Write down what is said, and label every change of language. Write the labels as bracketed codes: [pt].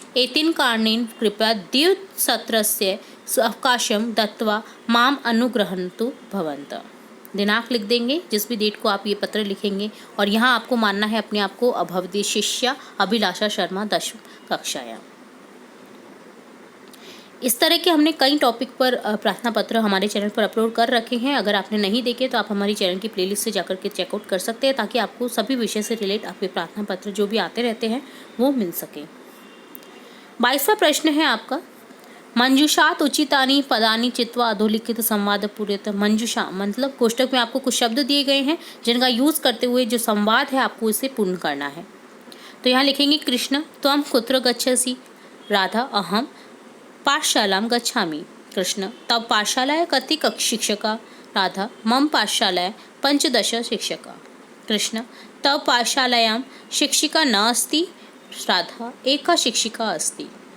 [sa] एतेन कारणेन कृपया द्विसत्रस्य अवकाशं दत्त्वा माम् अनुगृह्णन्तु भवन्तः। [hi] दिनांक लिख देंगे, जिस भी डेट को आप ये पत्र लिखेंगे, और यहाँ आपको मानना है अपने आप को [sa] अभवती शिष्या अभिलाषा शर्मा 10वीं कक्षायां। [hi] इस तरह के हमने कई टॉपिक पर प्रार्थना पत्र हमारे चैनल पर अपलोड कर रखे हैं। अगर आपने नहीं देखे तो आप हमारी चैनल की प्लेलिस्ट से जाकर के चेकआउट कर सकते हैं, ताकि आपको सभी विषय से रिलेट आपके प्रार्थना पत्र जो भी आते रहते हैं वो मिल सके। 22वां प्रश्न है आपका, [sa] मंजूषात उचितानि पदानि चित्वा अधोलिखित संवाद पूर्यत। [hi] मंजूषा मतलब कोष्टक में आपको कुछ शब्द दिए गए हैं जिनका यूज करते हुए जो संवाद है आपको इसे पूर्ण करना है। तो यहाँ लिखेंगे, [sa] कृष्ण त्वं कुत्र गच्छसि। राधा अहम पाठशालां गच्छामि। कृष्ण तव पाठशालायां कति शिक्षका। राधा मम पाठशालायां 15 शिक्षका। कृष्ण तव पाठशालायां शिक्षिका न अस्ति। राधा एका शिक्षिका अस्ति।